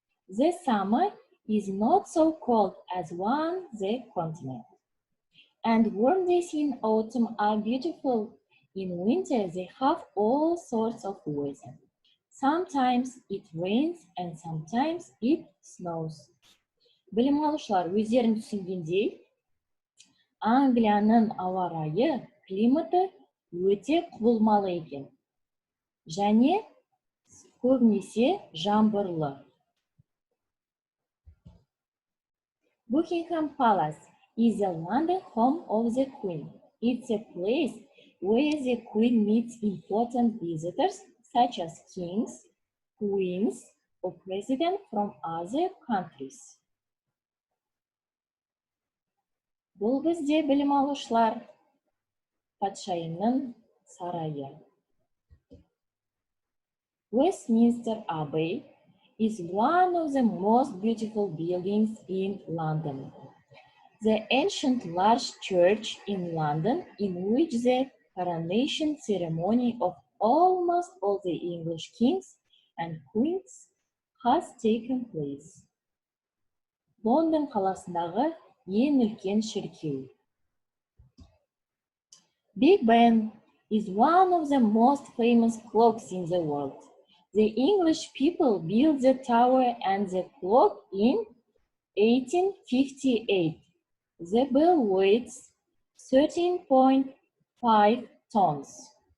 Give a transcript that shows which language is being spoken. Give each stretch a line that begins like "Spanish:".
English: The summer is not so cold as on the continent. And warm days in autumn are beautiful. In winter, they have all sorts of weather. Sometimes it rains and sometimes it snows.
Kazakh: Білім алушылар өздерін түсінгендей, Англияның ауа райы, климаты өте құбылмалы екен. Және көбінесе жаңбырлы.
English: Buckingham Palace is the London home of the Queen. It's a place where the Queen meets important visitors such as kings, queens, or presidents from other countries.
Kazakh: Бұл бізде білім алушылар патшайымның сарайы.
English: Westminster Abbey is one of the most beautiful buildings in London. The ancient large church in London in which the coronation ceremony of almost all the English kings and queens has taken place.
Kazakh: Лондон қаласындағы ең үлкен шіркеу.
English: Big Ben is one of the most famous clocks in the world. The English people built the tower and the clock in 1858. The bell weighs 13.5 tons.